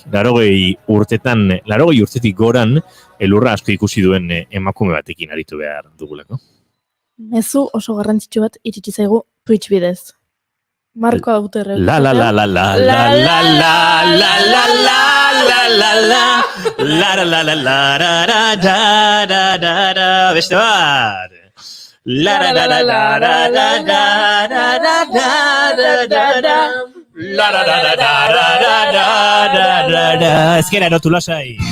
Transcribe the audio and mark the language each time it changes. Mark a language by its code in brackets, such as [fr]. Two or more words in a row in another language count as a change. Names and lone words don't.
[eu] 80 urtetik goran elurra asko ikusi duen emakume batekin aritu behar dugulako. Mezu oso garrantzitsu bat iritsi zaigu Twitch bidez. Marko Auterre. La la la la la la la la la la la la la la la la la la da da da da beste bat. La la la la la la la da da da da da da la la la la da da da da. Ezkera erotu lasai.